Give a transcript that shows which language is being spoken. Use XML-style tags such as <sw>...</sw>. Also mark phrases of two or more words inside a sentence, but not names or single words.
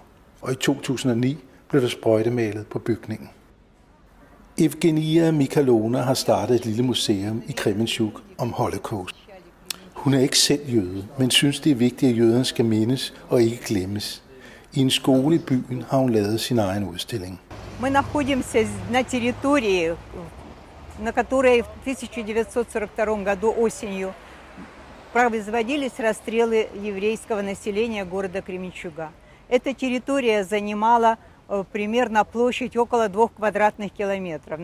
<da>Og i 2009 blev der sprøjtemalet på bygningen. Evgenia Mikhalona har startet et lille museum i Kremenchuk om Holocaust. Hun er ikke selv jøde, men synes det er vigtigt, at jøderne skal mindes og ikke glemmes. I en skole i byen har hun lavet sin egen udstilling.</da> <ru>Мы находимся на территории, на которой в 1942 году осенью производились расстрелы еврейского населения города Кременчуга. Эта территория занимала примерно площадь около 2 квадратных километров.</ru>